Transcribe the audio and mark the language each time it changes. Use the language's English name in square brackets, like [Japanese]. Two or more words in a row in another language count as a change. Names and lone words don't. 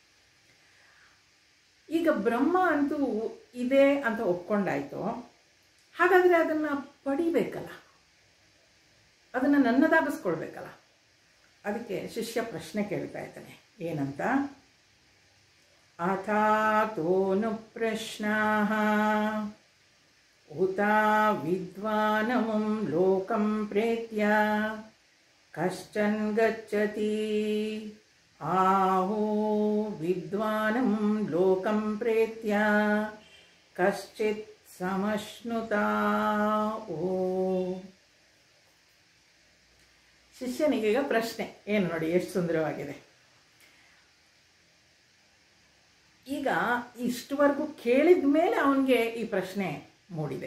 [Kannada] ಈಗ ಬ್ರಹ್ಮ ಅಂತೂ ಇದೆ ಅಂತ ಒಪ್ಕೊಂಡಾಯ್ತು. ಹಾಗಾದರೆ ಅದನ್ನು ಪಡಿಬೇಕಲ್ಲ, ಅದನ್ನು ನನ್ನದಾಗಿಸ್ಕೊಳ್ಬೇಕಲ್ಲ. ಅದಕ್ಕೆ ಶಿಷ್ಯ ಪ್ರಶ್ನೆ ಕೇಳ್ತಾ ಇದ್ದಾನೆ. ಏನಂತ? [Sanskrit] ಅಥಾತೋನು ಪ್ರಶ್ನಾಃ ಉತ ವಿದ್ವಾನಮಂ ಲೋಕಂ ಪ್ರೇತ್ಯ ಕಶ್ಚನ್ ಗಚ್ಚತಿ ಆಹೋ ವಿದ್ವಾನಂ ಲೋಕಂ ಪ್ರೇತ್ಯ ಕಶ್ಚಿತ್ ಸಮಶ್ನುತಾ. [Kannada] ಓ ಶಿಷ್ಯನಿಗೆ ಈಗ ಪ್ರಶ್ನೆ ಏನು ನೋಡಿ, ಎಷ್ಟು ಸುಂದರವಾಗಿದೆ. ಈಗ ಇಷ್ಟುವರೆಗೂ ಕೇಳಿದ ಮೇಲೆ ಅವನಿಗೆ ಈ ಪ್ರಶ್ನೆ ಮೂಡಿದೆ.